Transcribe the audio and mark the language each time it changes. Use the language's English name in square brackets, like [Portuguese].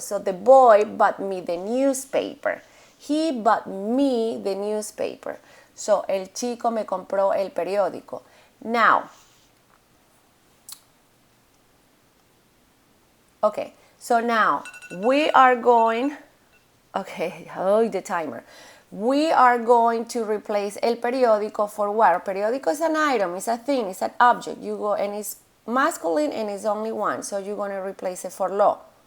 [English] So the boy bought me the newspaper. He bought me the newspaper. [Spanish] So el chico me compró el periódico. [English] Now, okay, so now we are going, okay, hold the timer. We are going to replace el periódico for what? Periódico is an item, it's a thing, it's an object. You go, and it's masculine and it's only one, so you're going to replace it for lo.